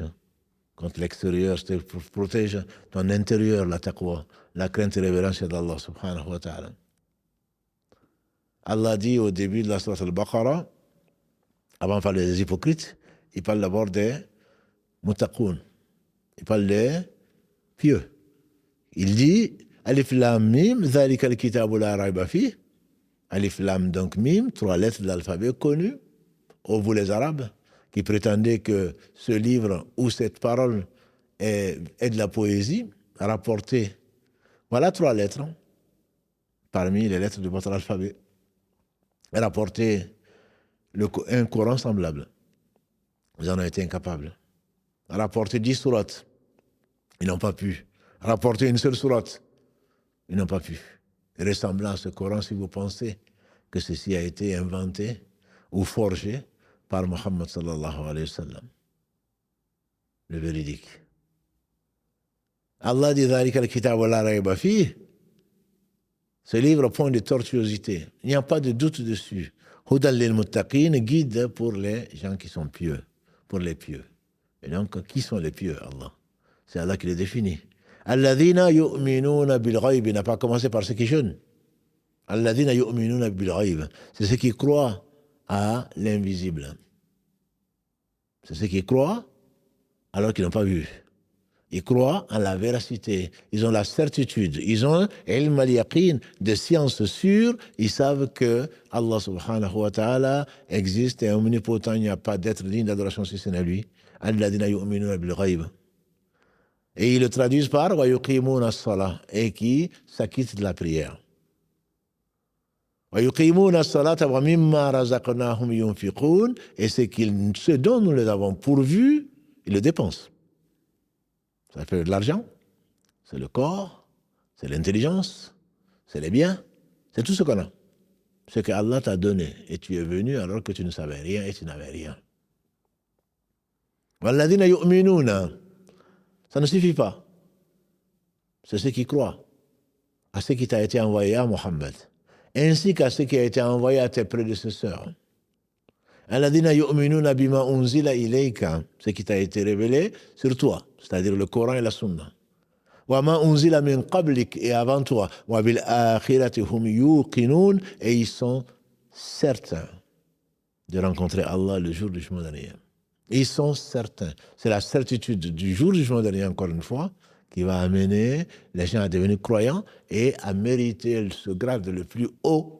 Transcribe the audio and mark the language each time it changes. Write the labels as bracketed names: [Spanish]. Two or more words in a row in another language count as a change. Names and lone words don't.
[French] Contre l'extérieur, te protège ton intérieur, la taqwa, la crainte et révérence d'Allah [Arabic] سبحانه وتعالى. [French] Allah dit au début de la sourate al-Baqarah, avant de parler des hypocrites, il parle d'abord des muttaqoun. Il parle des pieux. Il dit [Arabic] ألف لام ميم ذلك الكتاب لا ريب في. ألف لام, [French] donc Mim, 3 lettres de l'alphabet connues. Ô vous les Arabes, qui prétendez que ce livre ou cette parole est de la poésie, rapportée. Voilà 3 lettres, parmi les lettres de votre alphabet. Rapporter un Coran semblable. Ils en ont été incapables. Rapporter 10 sourates. Ils n'ont pas pu. Rapporter une seule sourate. Ils n'ont pas pu. Ressemblant à ce Coran, si vous pensez que ceci a été inventé ou forgé par Muhammad [Arabic] صلى الله عليه وسلم. [French] Le véridique. Allah dit [Arabic] ذلك الكتاب لا ريب في. [French] Ce livre point de tortuosité. Il n'y a pas de doute dessus. [Arabic] هدى للمتقين, [French] guide pour les gens qui sont pieux, pour les pieux. Et donc, qui sont les pieux, Allah? C'est Allah qui les définit. [Arabic] الذين يؤمنون بالغيب, [French] n'a pas commencé par ceux qui jeûnent. [Arabic] الذين يؤمنون بالغيب, [French] c'est ceux qui croient à l'invisible. C'est ceux qui croient alors qu'ils n'ont pas vu. Ils croient en la véracité. Ils ont la certitude. Ils ont [Arabic] علم اليقين, [French] des sciences sûres. Ils savent que Allah [Arabic] سبحانه وتعالى [French] existe et est omnipotent. Il n'y a pas d'être digne d'adoration si ce n'est lui. [Arabic] الذين يؤمنون بالغيب. [French] Et ils le traduisent par [Arabic] ويقيمون الصلاة, [French] et qui s'acquittent de la prière. [Arabic] ويقيمون الصلاة ومما رزقناهم ينفقون, [French] et ce dont nous les avons pourvus, ils le dépensent. Ça fait de l'argent, c'est le corps, c'est l'intelligence, c'est les biens, c'est tout ce qu'on a. Ce que Allah t'a donné, et tu es venu alors que tu ne savais rien et tu n'avais rien. [Arabic] والذين يؤمنون, [French] ça ne suffit pas. C'est ceux qui croient à ce qui t'a été envoyé à Mohammed, ainsi qu'à ce qui a été envoyé à tes prédécesseurs. [Arabic] الذين يؤمنون بما أنزل إليك, [French] ce qui t'a été révélé sur toi, c'est-à-dire le Coran et la Sunna. [Arabic] وما أنزل من قبلك, [French] et avant toi. [Arabic] وبالآخرة هم يوقنون, [French] et ils sont certains de rencontrer Allah le jour du jugement dernier. Ils sont certains. C'est la certitude du jour du jugement dernier, encore une fois, qui va amener les gens à devenir croyants et à mériter ce grade le plus haut.